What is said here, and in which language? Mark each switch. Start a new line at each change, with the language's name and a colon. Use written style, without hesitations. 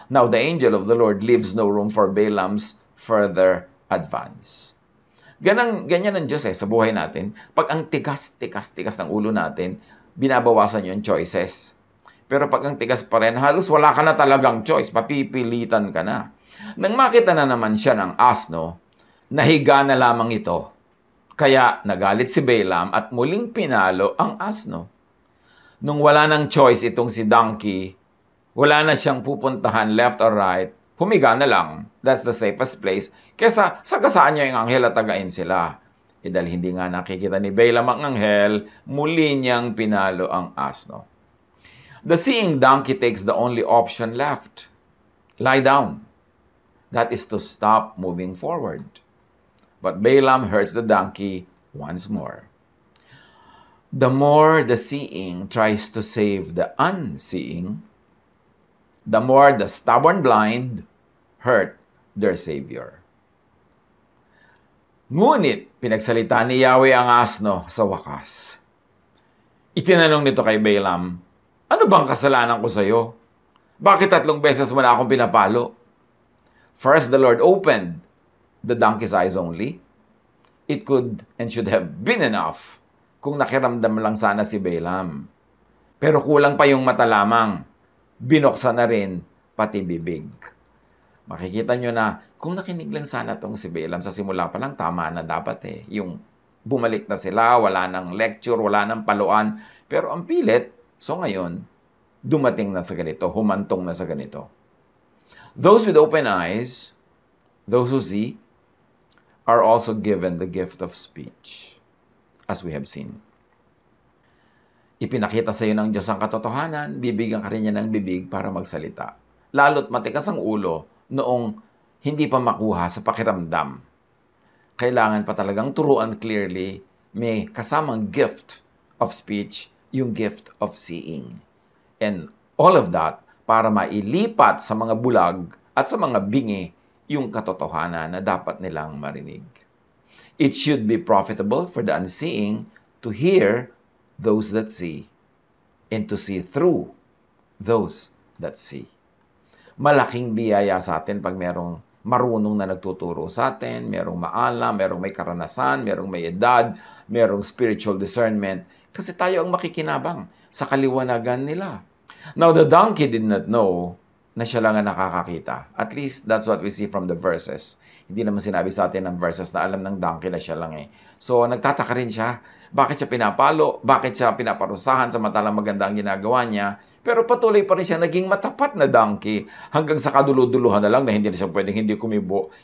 English: Now the angel of the Lord leaves no room for Balaam's further advance.
Filipino: Ganyan ang Diyos sa buhay natin. Pag ang tigas ng ulo natin, binabawasan yung choices. Pero pag ang tigas pa rin, halos wala ka na talagang choice. Papipilitan ka na. Nang makita na naman siya ng asno, nahiga na lamang ito. Kaya nagalit si Balaam at muling pinalo ang asno. Nung wala nang choice itong si donkey, wala na siyang pupuntahan
English: left or right,
Filipino: humiga na lang.
English: That's the safest place.
Filipino: Kesa sagasaan niya yung anghel at tagain sila. Dahil hindi nga nakikita ni Balaam ang anghel, muli niyang pinalo ang asno.
English: The seeing donkey takes the only option left. Lie down. That is to stop moving forward. But Balaam hurts the donkey once more. The more the seeing tries to save the unseeing, the more the stubborn blind hurt their Savior.
Filipino: Ngunit, pinagsalita ni Yahweh ang asno sa wakas. Itinanong nito kay Balaam, ano bang kasalanan ko sa iyo? Bakit 3 beses mo na akong pinapalo?
English: First, the Lord opened the donkey's eyes only. It could and should have been enough
Filipino: kung nakiramdam lang sana si Balaam. Pero kulang pa yung mata lamang. Binuksan na rin pati bibig. Makikita nyo na kung nakinig lang sana tong si Balaam sa simula pa lang, tama na dapat Yung bumalik na sila, wala nang lecture, wala nang paluan. Pero ang pilit, so ngayon, dumating na sa ganito, humantong na sa ganito.
English: Those with open eyes, those who see, are also given the gift of speech, as we have seen.
Filipino: Ipinakita sa iyo ng Diyos ang katotohanan, bibigyan ka rin niya ng bibig para magsalita. lalo't matigas ang ulo noong hindi pa makuha sa pakiramdam. Kailangan pa talagang turuan clearly, may kasamang
English: gift of speech,
Filipino: yung
English: gift of seeing. And all of that
Filipino: para mailipat sa mga bulag at sa mga bingi yung katotohanan na dapat nilang marinig.
English: It should be profitable for the unseeing to hear those that see and to see through those that see.
Filipino: Malaking biyaya sa atin pag merong marunong na nagtuturo sa atin, merong maalam, merong may karanasan, merong may edad, merong spiritual discernment, kasi tayo ang makikinabang sa kaliwanagan nila.
English: Now, the donkey did not know
Filipino: na siya lang ang nakakakita.
English: At least, that's what we see from the verses.
Filipino: Hindi naman sinabi sa atin ng verses na alam ng donkey na siya lang eh. So, nagtataka rin siya. Bakit siya pinapalo? Bakit siya pinaparusahan samantalang maganda ang ginagawa niya? Pero patuloy pa rin siya naging matapat na donkey hanggang sa kaduluduluhan na lang na hindi na siya pwedeng hindi kumibo.